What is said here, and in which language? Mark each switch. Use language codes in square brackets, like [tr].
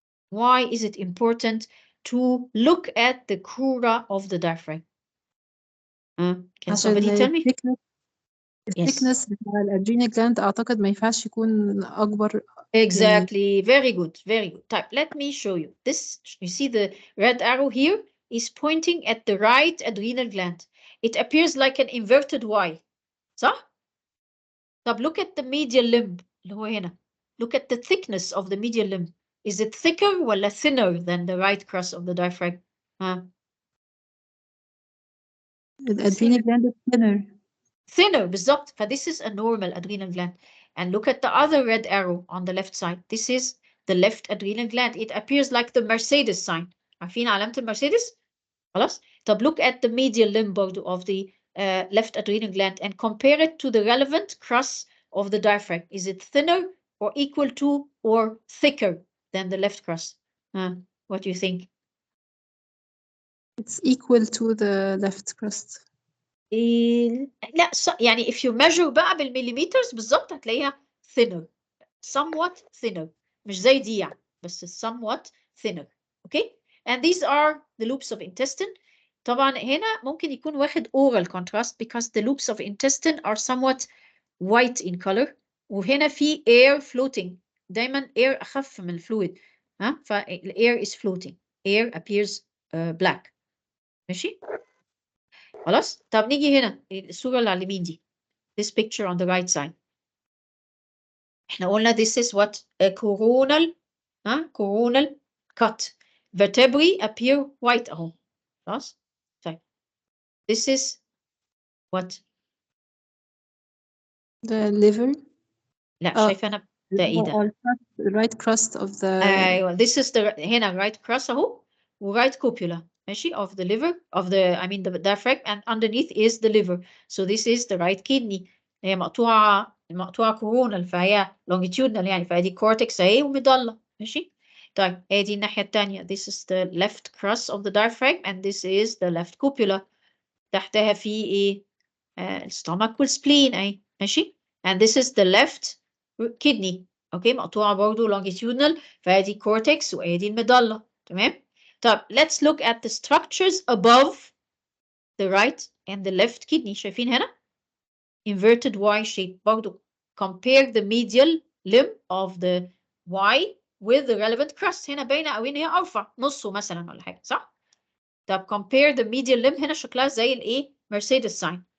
[en] Why is it important to look at the crura of the diaphragm? Can somebody tell me? [ar] الثيكنس بتاع الادرينال جلاند اعتقد ما ينفعش يكون اكبر. [en] Exactly. Very good. Very good. Type. Let me show you. This, you see the red arrow here is pointing at the right adrenal gland. It appears like an inverted Y. صح؟ طب look at the medial limb [ar] اللي هو هنا. [en] Look at the thickness of the medial limb. Is it thicker ولا thinner than the right crus of the diaphragm? [ar] الادرينال جلاند thinner. [en] Thinner بالظبط. This is a normal adrenal gland. And look at the other red arrow on the left side. This is the left adrenal gland. It appears like the Mercedes sign. [ar] عارفين علامة المرسيدس؟ خلاص؟ [en] طب look at the medial limb of the left adrenal gland and compare it to the relevant crus of the diaphragm. Is it thinner or equal to or thicker than the left crus? What do you think? It's equal to the left crust. [ar] لا يعني [en] if you measure [ar] بقى بالمليمترز بالظبط هتلاقيها thinner. Somewhat thinner. مش زي دي يعني بس somewhat thinner. [en] Okay? And these are the loops of intestine. [ar] طبعا هنا ممكن يكون واخد [en] oral contrast because the loops of intestine are somewhat white in color. [ar] وهنا في air floating. دايما air أخف من الفلويد. [en] air is floating. Air appears black. [ar] ماشي؟ خلاص؟ طب نيجي هنا الصورة اللي على اليمين دي. [en] This picture on the right side. [ar] احنا قلنا [en] this is what a coronal cut. Vertebrae appear white اهو. خلاص؟ طيب. This is what? The liver. [ar] لا شايفة أنا ده إيه ده؟ [en] The right crust of the. أيوة this is the هنا right crust أهو و right cupula ماشي of the liver of the I mean the diaphragm and underneath is the liver. So this is the right kidney. [ar] هي مقطوعة coronal فهي longitudinal يعني فدي cortex أهي ومضلة ماشي. طيب ادي الناحية التانية. [en] This is the left crust of the diaphragm and this is the left cupula. [ar] تحتها في ايه؟ stomach والspleen اهي ماشي. [en] And this is the left kidney. [ar] اوكي مقطوعة برضو longitudinal فادي cortex وادي المضلة. [en] تمام؟ طب let's look at the structures above the right and the left kidney. [ar] شايفين هنا؟ Inverted Y shape برضو. [en] Compare the medial limb of the Y with the relevant crust. [ar] هنا باينة قوي ان هي ارفع نصه مثلا ولا حاجة صح؟ طب compare the medial limb هنا شكلها زي الايه؟ Mercedes sign.